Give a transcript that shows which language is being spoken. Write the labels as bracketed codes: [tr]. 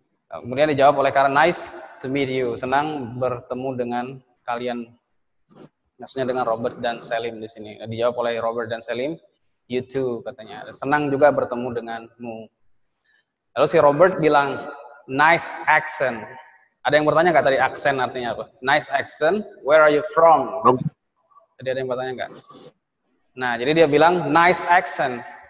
[id] Kemudian dijawab oleh Kara, [en] nice to meet you, [id] senang bertemu dengan kalian. Maksudnya dengan Robert dan Salim di sini. Dijawab oleh Robert dan Salim, [en] you too [id] katanya. Senang juga bertemu denganmu. Lalu si Robert bilang, [en] nice accent. [id] Ada yang bertanya nggak tadi aksen artinya apa? [en] Nice accent, where are you from? [id] Tadi ada yang bertanya nggak? Nah, jadi dia bilang [en] nice accent.